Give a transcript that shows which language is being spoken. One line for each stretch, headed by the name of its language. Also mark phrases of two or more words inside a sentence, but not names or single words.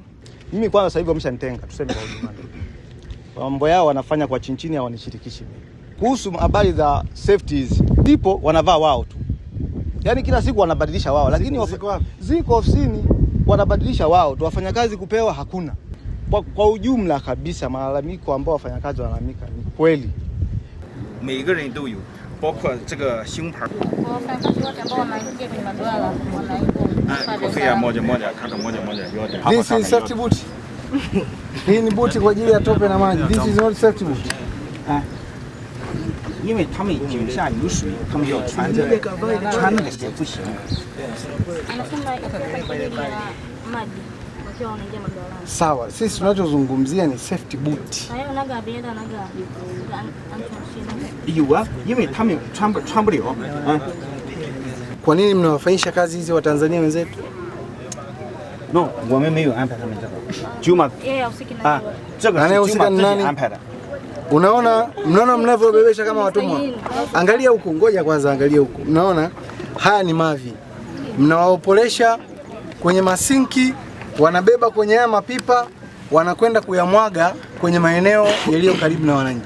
Swahili: Mimi kwanza sasa hivi wameshanitenga, tuseme kwa ujumla. Mambo yao wanafanya kwa chini, hawanishirikishi mimi. Kuhusu habari za safeties, ndipo wanavaa wao tu. Yaani kila siku wanabadilisha wao, lakini ziko ofisini wanabadilisha wao tu, wafanyakazi kupewa hakuna. Kwa ujumla kabisa malalamiko ambao wafanyakazi wanalalamika ni kweli.
Chinese: 每个人都有，包括这个星牌。
Swahili: wafanyakazi wote ambao wanaingia kwenye maduara wanaipo. Kofia moja moja, kaka moja moja yote.
English: This is safety boot.
Swahili: Hii ni buti kwa ajili ya tope na maji.
English: This is not safety boot.
Chinese: 因为他们井下有水，他们要穿那个鞋不行。
Swahili: Sawa, sisi tunachozungumzia ni
English: safety boot.
Chinese: 有啊，因为他们穿不了。
Swahili: Kwa nini mnawafanyisha kazi hizi wa Tanzania wenzetu?
Chinese: No, 我们没有安排他们这个。Juma 这个是 Juma 自己安排的。
Swahili: Mnaona mnavyobebesha kama watumwa. Angalia huku, ngoja kwanza angalia huku. Mnaona haya ni mavi. Mnawaopolesha kwenye masinki, wanabeba kwenye haya mapipa, wanakwenda kuyamwaga kwenye maeneo yaliyo karibu na wananchi.